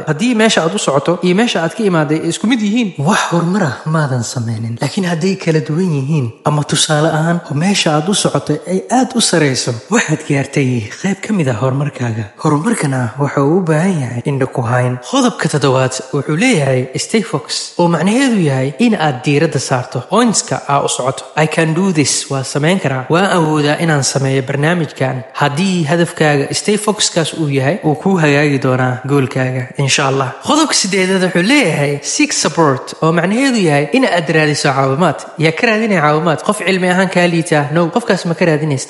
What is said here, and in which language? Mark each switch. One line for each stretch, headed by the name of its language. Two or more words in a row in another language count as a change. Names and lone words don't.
Somali: haddii meesha aad u socoto iyo meesha aad ka imaaday isku mid yihiin, wax horumara maadan samaynin. laakiin hadday kala duwan yihiin ama tusaale ahaan oo meesha aad u socotay ay aad u sareyso, waxaad gaartay qayb ka mid ah horumarkaaga. horumarkana waxa uu u baahan yahay indho ku hayn. qodobka toddobaad wuxuu leeyahay
English: stay focus,
Somali: oo macnaheedu yahay in aad diiradda saarto pointska aa u socoto.
English: I can do this,
Somali: waa samayn karaa, waa awoodaa inaan sameeyo barnaamijkan. haddii hadafkaaga
English: stay focuskaas
Somali: uu yahay uu kuu hagaagi doonaa goolkaaga
Arabic: insha allah.
Somali: qodobka sideedaad wuxuu leeyahay
English: seek support,
Somali: oo macnaheedu yahay in aad raadiso caawimaad. yaa ka raadinaya caawimaad qof cilmi ahaan kaa liita? no, qofkaas ma ka raadinaysid.